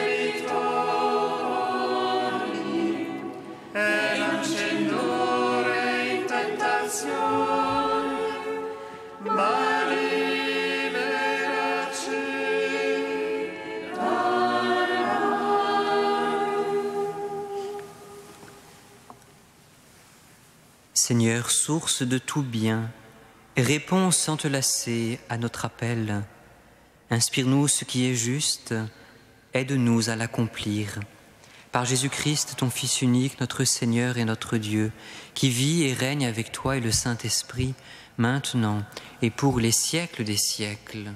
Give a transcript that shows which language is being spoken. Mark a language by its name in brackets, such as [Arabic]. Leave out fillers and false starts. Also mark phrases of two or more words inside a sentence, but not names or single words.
[Italian] debitori, e non ci indurre in tentazione, ma liberaci dal male. [French] Seigneur, source de tout bien, réponds sans te lasser à notre appel. Inspire-nous ce qui est juste, aide-nous à l'accomplir. Par Jésus-Christ, ton Fils unique, notre Seigneur et notre Dieu, qui vit et règne avec toi et le Saint-Esprit, maintenant et pour les siècles des siècles.